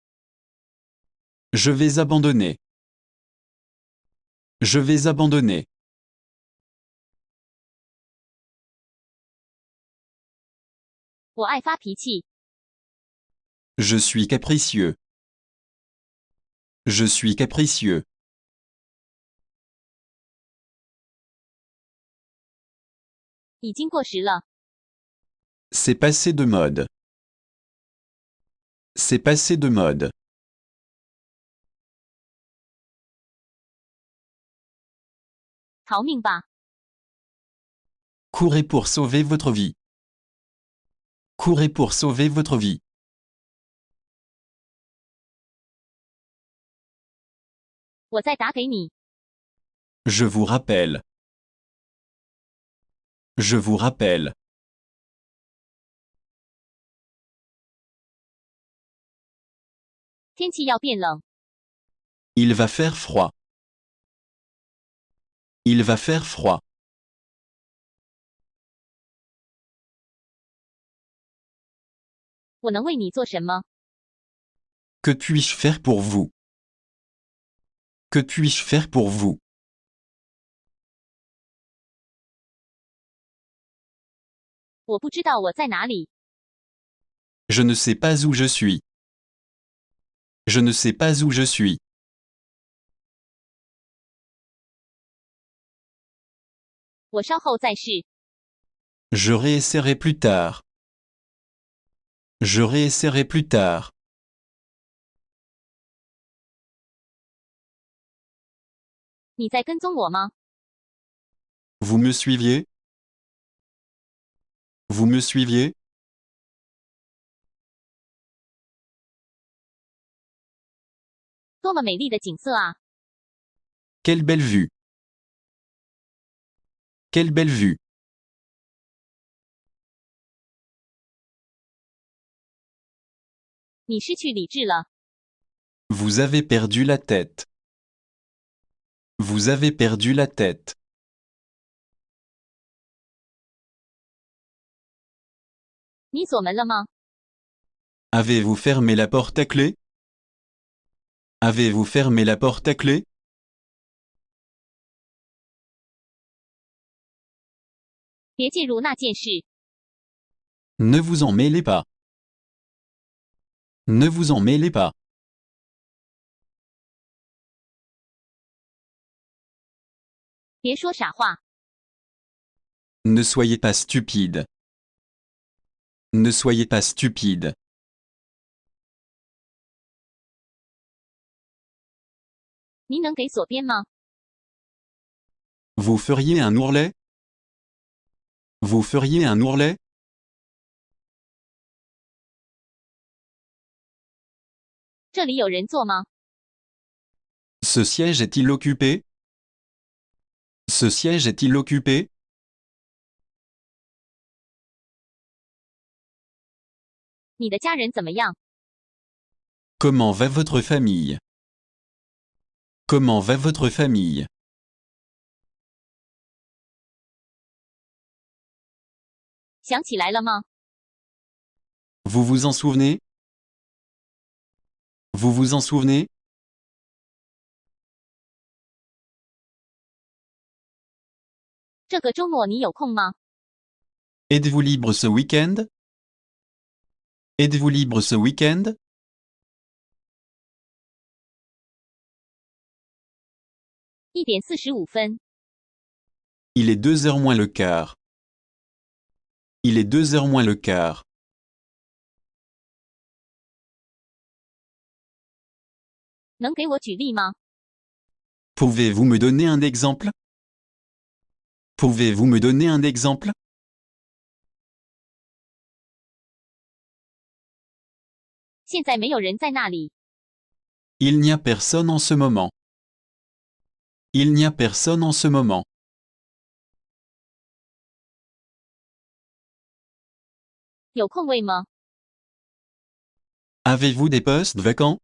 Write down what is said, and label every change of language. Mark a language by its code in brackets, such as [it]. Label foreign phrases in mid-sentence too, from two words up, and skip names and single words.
[fr] Je vais abandonner. Je vais abandonner. [zh] 我爱发脾气， [fr] Je suis capricieux. Je suis capricieux. [zh] 已经过时了。 [fr] C'est passé de mode. C'est passé de mode. [zh] 逃命吧！ [fr] Courez pour sauver votre vie. Courez pour sauver votre vie. [zh] 我再打给你。 [fr] Je vous rappelle. Je vous rappelle. [zh] 天气要变冷， [fr] Il va faire froid. Il va faire froid. [zh] 我能为你做什么？ [fr] Que puis-je faire pour vous? Que puis-je faire pour vous? [zh] 我不知道我在哪里。 [fr] Je ne sais pas où je suis. Je ne sais pas où je suis. [zh] 我稍后再试。 [fr] Je réessayerai plus tard. Je réessayerai plus tard. [zh] 你在跟踪我吗？ [fr] Vous me suiviez? Vous me suiviez? [zh] 多么美丽的景色啊！ [fr] Quelle belle vue! Quelle belle vue! [zh] 你失去理智了。 [fr] Vous avez perdu la tête. Vous avez perdu la tête. [zh] 你锁门了吗？ [fr] Avez-vous fermé la porte à clé? Avez-vous fermé la porte à clé? [zh] 别介入那件事。 [fr] Ne vous en mêlez pas. Ne vous en mêlez pas. [zh] 别说傻话。 [fr] Ne soyez pas stupide. Ne soyez pas stupide. [zh] 您能给左边吗？ [fr] Vous feriez un ourlet? Vous feriez un ourlet? [zh] 这里有人坐吗？ [fr] Ce siège est-il occupé? Ce siège est-il occupé? [zh] 你的家人怎么样？ [fr] Comment va votre famille? Comment va votre famille? [zh] 想起来了吗？ [fr] Vous vous en souvenez? Vous vous en souvenez? [zh] 这个周末你有空吗？ [fr] Êtes-vous libre ce week-end? Êtes-vous libre ce week-end? [zh] 1:45。 [fr] Il est 2h moins le quart. Il est 2h moins le quart. [zh] 能给我举例吗？ [fr] Pouvez-vous me donner un exemple? Pouvez-vous me donner un exemple? [zh] 现在没有人在那里。 [fr] Il n'y a personne en ce moment. Il n'y a personne en ce moment. [zh] 有空位吗？ [fr] Avez-vous des postes vacants?